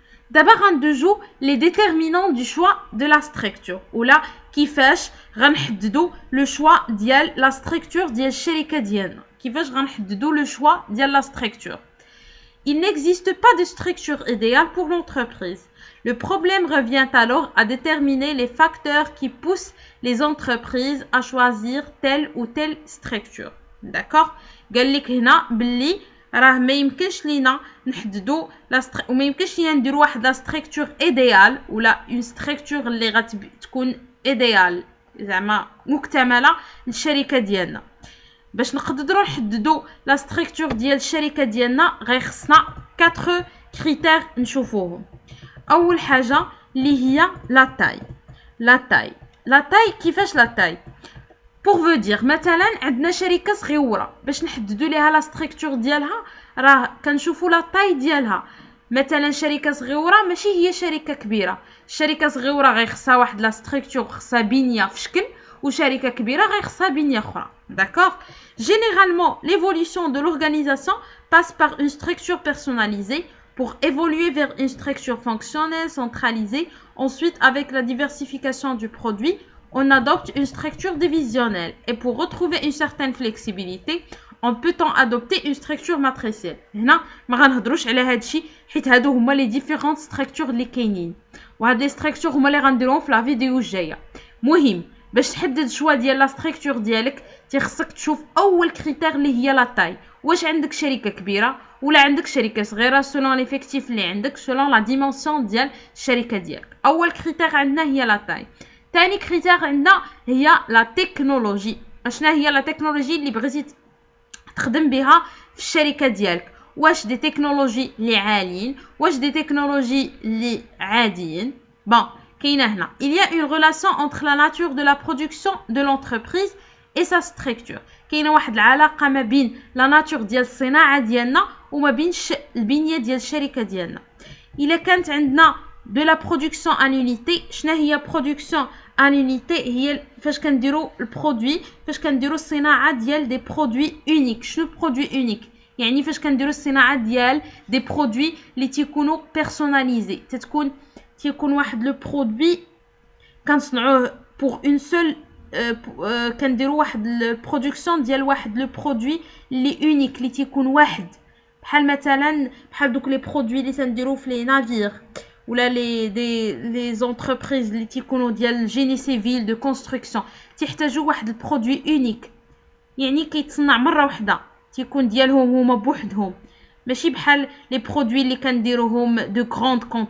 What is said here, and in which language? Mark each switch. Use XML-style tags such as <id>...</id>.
<ar>دابا غندوزو لي ديتيرمينون دو شوا دو لا ستركتور ولا كيفاش غنحددو لو شوا ديال لا ستركتور ديال الشركه ديالنا. كيفاش غنحددو لو شوا ديال لا ستركتور؟</ar> <fr>Il n'existe pas de structure idéale pour l'entreprise. Le problème revient alors à déterminer les facteurs qui poussent les entreprises à choisir telle ou telle structure. D'accord.</fr> <ar>قال لك هنا باللي راه ما يمكنش لينا نحددوا وما يمكنش لينا نديروا واحد لا ستركتور ايديال ولا اون ستركتور اللي غتكون ايديال زعما مكتمله للشركه ديالنا. باش نقدروا نحددوا لا ستركتور ديال الشركه ديالنا غيخصنا 4 كريتير نشوفوهم. اول حاجه اللي هي لا تاي. كيفاش لا تاي؟</ar> <fr>pour vous dire</fr> <ar>مثلا عندنا شركه صغيره باش نحددوا ليها لا ستركتور ديالها راه كنشوفوا لا طاي ديالها. مثلا شركه صغيره ماشي هي شركه كبيره. الشركه صغيره غيخصها واحد لا ستركتور خصها بنيه في شكل، وشركه كبيره غيخصها بنيه اخرى.</ar> <fr>d'accord. Généralement l'évolution de l'organisation passe par une structure personnalisée pour évoluer vers une structure fonctionnelle centralisée. Ensuite, avec la diversification du produit, on adopte une structure divisionnelle. Et pour retrouver une certaine flexibilité, on peut adopter une structure matricielle.</fr> <ar>هنا ما غنهضروش على هادشي حيت هادو هما لي ديفيرونت ستركتور اللي كاينين، وهاد لي ستركتور هما اللي غنديروهم في لا فيديو الجايه. مهم باش تحدد شوا ديال لا ستركتور ديالك تيخصك تشوف اول كريتير اللي هي لا تاي. واش عندك شركه كبيره ولا عندك شركه صغيره سولون ليفيكتيف اللي عندك، سولون لا ديمونسيون ديال الشركه ديالك. اول كريتير عندنا هي لا تاي. ثاني كريتير عندنا هي لا تكنولوجي. اشنا هي لا تكنولوجي اللي بغيتي تخدم بها في الشركه ديالك؟ واش دي تكنولوجي اللي عاليين واش دي تكنولوجي اللي عاديين؟ بون كاينه هنا</ar> <fr>il y a une relation entre la nature de la production de l'entreprise et sa structure.</fr> <ar>كاينه واحد العلاقه ما بين لا ناتور ديال الصناعه ديالنا وما بين البنيه ديال الشركه ديالنا. الا كانت عندنا</ar> <fr>de la production en unité.</fr> <ar>شنو هي production en unité؟ هي فاش كنديروا البرودوي، فاش كنديروا الصناعه ديال دي برودوي اونيك. شنو برودوي اونيك؟ يعني فاش كنديروا الصناعه ديال دي برودوي اللي تيكونوا بيرسوناليزي، تيكون واحد لو برودوي كنصنعوه</ar> <fr>pour une seule</fr> <ar>كنديروا واحد البرودكسيون ديال واحد لو برودوي اللي اونيك اللي تيكون واحد بحال مثلا بحال دوك لي برودوي اللي تنديروا في لي نافير ولا لي زونتربريز اللي تيكونوا ديال جيني سيفيل دو كونستركسيون تيحتاجوا واحد البرودوي اونيك يعني كيتصنع مره واحده تيكون ديالهم هما بوحدهم ماشي بحال لي برودوي اللي كنديروهم دو غراند</ar>